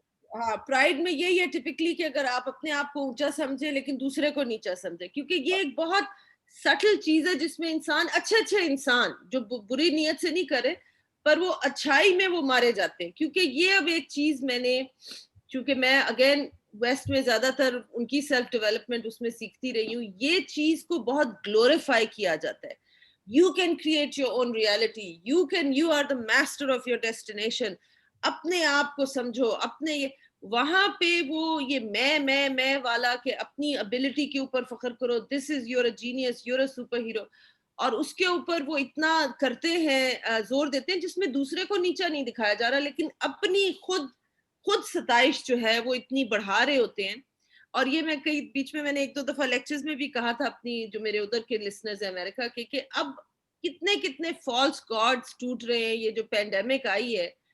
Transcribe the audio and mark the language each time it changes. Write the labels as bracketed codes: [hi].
[ur] ہاں پرائڈ میں یہی ہے ٹپکلی کہ اگر آپ اپنے آپ کو اونچا سمجھے لیکن دوسرے کو نیچا سمجھے کیونکہ یہ ایک بہت سٹل چیز ہے جس میں انسان اچھے انسان جو بری نیت سے نہیں کرے پر وہ اچھائی میں وہ مارے جاتے ہیں کیونکہ یہ اب ایک چیز میں نے چونکہ میں اگین ویسٹ میں زیادہ تر ان کی سیلف ڈیولپمنٹ اس میں سیکھتی رہی ہوں یہ چیز کو بہت گلوریفائی کیا جاتا ہے [en] You can create your own reality. You are the master of your destination. [ur] اپنے آپ کو سمجھو اپنے وہاں پہ وہ یہ میں والا کہ اپنی ابیلٹی کے اوپر فخر کرو [en] this is you're a genius, you're a superhero [ur] اور اس کے اوپر وہ اتنا کرتے ہیں زور دیتے ہیں جس میں دوسرے کو نیچا نہیں دکھایا جا رہا لیکن اپنی خود ستائش جو ہے وہ اتنی بڑھا رہے ہوتے ہیں اور یہ میں کئی بیچ میں نے ایک دو دفعہ لیکچرز میں بھی کہا تھا اپنی جو میرے ادھر کے لسنرز ہیں امریکہ کے کہ اب کتنے فالس گاڈز ٹوٹ رہے ہیں یہ جو پینڈیمک آئی ہے